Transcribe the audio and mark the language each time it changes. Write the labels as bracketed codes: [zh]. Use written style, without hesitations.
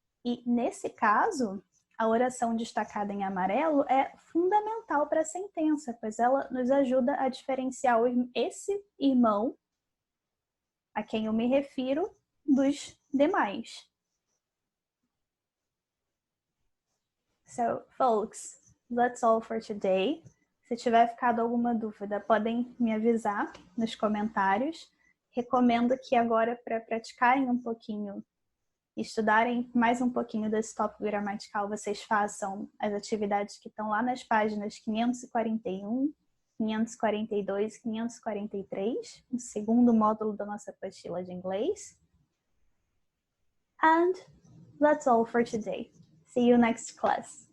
[pt] E nesse caso, a oração destacada em amarelo é fundamental para a sentença, pois ela nos ajuda a diferenciar esse irmão a quem eu me refiro dos demais. [en] So, folks, that's all for today. [pt] Se tiver ficado alguma dúvida, podem me avisar nos comentários. Recomendo que agora, para praticarem um pouquinho, estudarem mais um pouquinho desse tópico gramatical, vocês façam as atividades que estão lá nas páginas 541, 542 e 543, o segundo módulo da nossa apostila de inglês. [en] And that's all for today. See you next class.